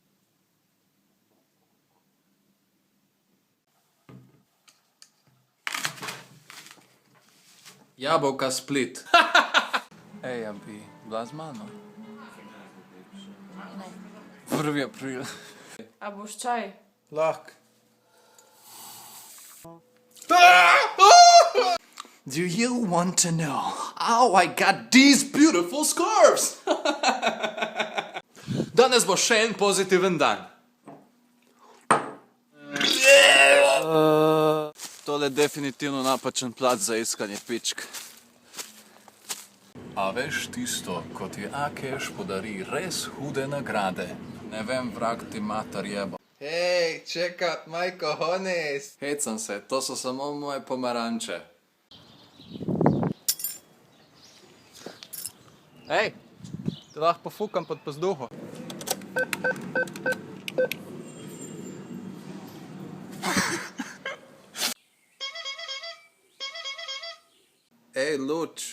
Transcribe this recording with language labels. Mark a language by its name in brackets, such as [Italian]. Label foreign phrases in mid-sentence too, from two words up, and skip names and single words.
[Slovenian] Jabolka split. Ej, a bi bila z mano? Ne. 1. april. A boš čaj? Lahko. [English] Do you want to know how I got these beautiful scarves? [Slovenian] Danes bo še en pozitiven dan. Tole je definitivno napačen plac za iskanje pičk. A veš tisto, ko ti Akeš podari res hude nagrade? Ne vem, vrag ti mater jebo. Hej, [English] check out my cojones. [Slovenian] Hecam se, to so samo moje pomaranče. Hej, te lahko pofukam pod pazduho. Ej, luč.